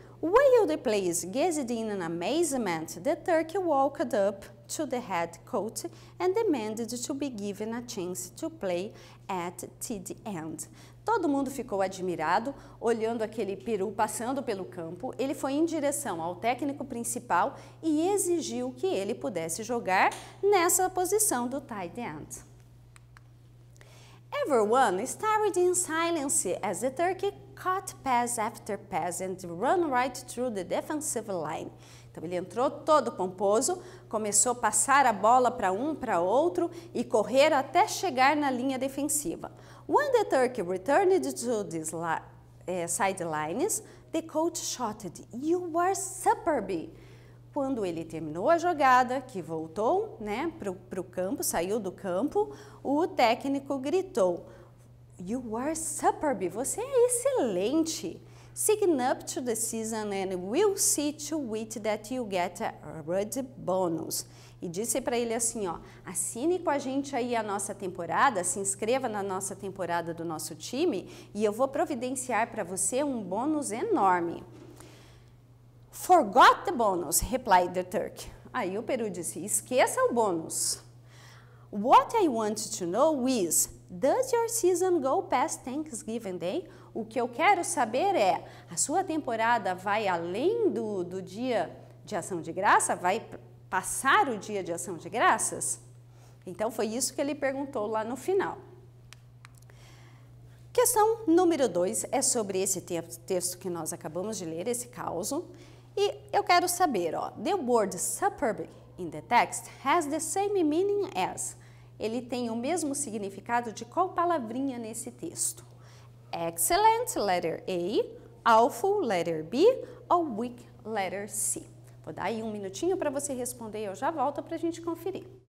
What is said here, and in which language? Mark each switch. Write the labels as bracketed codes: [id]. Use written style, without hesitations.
[en] While the players gazed in amazement, the turkey walked up to the head coach and demanded to be given a chance to play at the end. [pt] Todo mundo ficou admirado, olhando aquele peru passando pelo campo. Ele foi em direção ao técnico principal e exigiu que ele pudesse jogar nessa posição do tight end. [en] Everyone stared in silence as the turkey caught pass after pass and ran right through the defensive line. [pt] Então, ele entrou todo pomposo, começou a passar a bola para um, para outro e correr até chegar na linha defensiva. [en] When the turkey returned to the sidelines, the coach shouted, "You were superb!" [pt] Quando ele terminou a jogada, que voltou, né, para o campo, saiu do campo, o técnico gritou, [en] "You were superb! [pt] Você é excelente! [en] Sign up to the season and we'll see to it that you get a red bonus." [pt] E disse para ele assim, ó, assine com a gente aí a nossa temporada, se inscreva na nossa temporada do nosso time e eu vou providenciar para você um bônus enorme. [en] Forgot the bonus, replied the turkey. [pt] Aí o peru disse, esqueça o bônus. [en] What I want to know is, does your season go past Thanksgiving Day? [pt] O que eu quero saber é, a sua temporada vai além do dia de ação de graça? Vai passar o dia de ação de graças? Então, foi isso que ele perguntou lá no final. Questão número 2 é sobre esse texto que nós acabamos de ler, esse causo. E eu quero saber, ó, [en] the word superb in the text has the same meaning as. [pt] Ele tem o mesmo significado de qual palavrinha nesse texto? [en] Excellent, letter A, awful, letter B, ou weak, letter C. [pt] Vou dar aí um minutinho para você responder e eu já volto para a gente conferir.